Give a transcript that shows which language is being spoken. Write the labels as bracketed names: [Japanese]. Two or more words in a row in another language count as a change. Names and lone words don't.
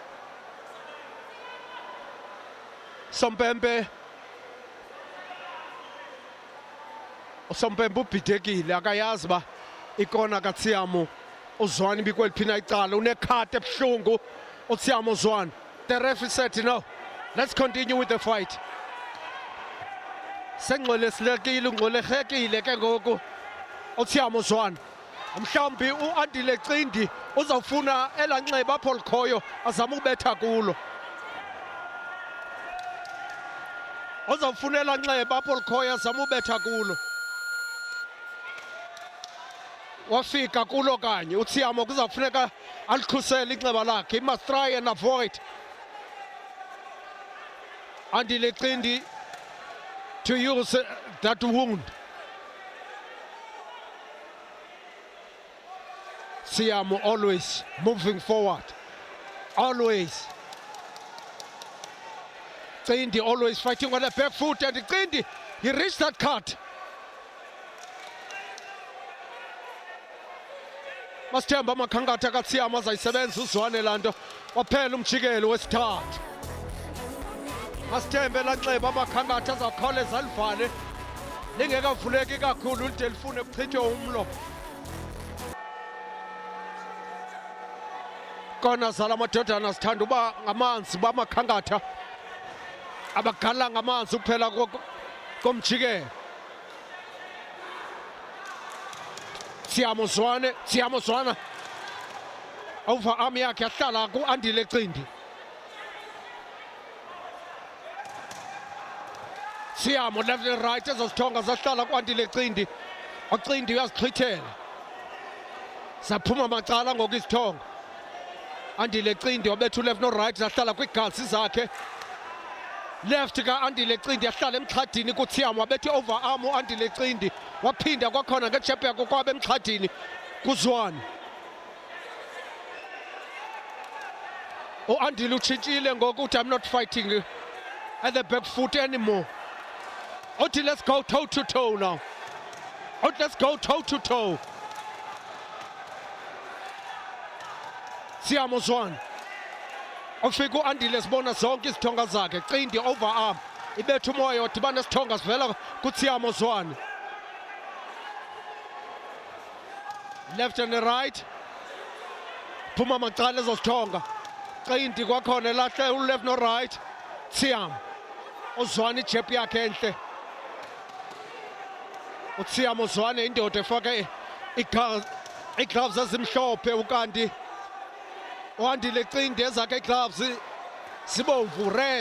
[Xhosa] Sompempe ubhidekile akayazi ba ikona kaTsiamo uZwane ibikweliphi na icala unekhatha ebuhlungu uTsiamo Zwane. [English] The referee said no, let's continue with the fight. [Xhosa] Sengxolesilekile ungxolehekile ke ngoku uTsiamo Zwane. Mhlawumbi uAndile Qindi uzawufuna elanxeba apho likhoyo azama ukubetha kulo. Uzawufuna elanxeba apho likhoyo azama ubetha kulo. Wafika kulo kanye uTsiamo kuzawufuneka alikhusele inxeba lakhe. [English] He must try and avoid Andile Qindi to use that wound. Tsiamo always moving forward, always. Qindi always fighting on the back foot, and Qindi, he reached that cut. [Xhosa] Masithemba amakhankatha kaTsiamo azayisebenza uZwane lanto waphela umjikelo wesithathu. Masithembe lanxeba amakhankatha azawukhawuleza alivale lingekavuleki kakhulu lide lifune kuchithwe umlo. Kona zala amadodana sithanda uba ngamanzi bamakhankatha abagala ngamanzi ukuphela komjikelo. Tsiamo Zwane [English] over arm [Xhosa] yakhe yahlala kuAndile Qindi. Tsiamo [English] left and right [Xhosa] ezozithonga zahlala kuAndile Qindi. uQindi uyazixhithela zaphuma macala ngoku izithonga. Andile Qindi wabethu left no right zahlala kwigazi zakhe. Left ka-Andile Qindi yahlala emxhadini kuTsiamo wabethe overarm uAndile Qindi waphinda kwakhona ngejeb yakhe kwaba emxhadini kuZwane. uAndile utshintshile ngoku uthi [English] I'm not fighting at the back foot anymore. [Xhosa] Uthi [English] let's go toe to toe now. [Xhosa] Uthi [English] let's go toe to toe. [Xhosa] Tsiamo Zwane ufika uAndile sibona zonke izithonga zakhe. Qindi overarm ibetha umoya wadibana isithonga sivela kuTsiamo Zwane. [English] Left and right [Xhosa] phuma macala ezozithonga. Qindi kwakhona elahle uleft no right. Tsiamo uZwane ijeb yakhe enhle. uTsiamo Zwane indoda efake igloves ezimhlophe ukanti uAndile Qindi ezakhe igloves zibomvu red.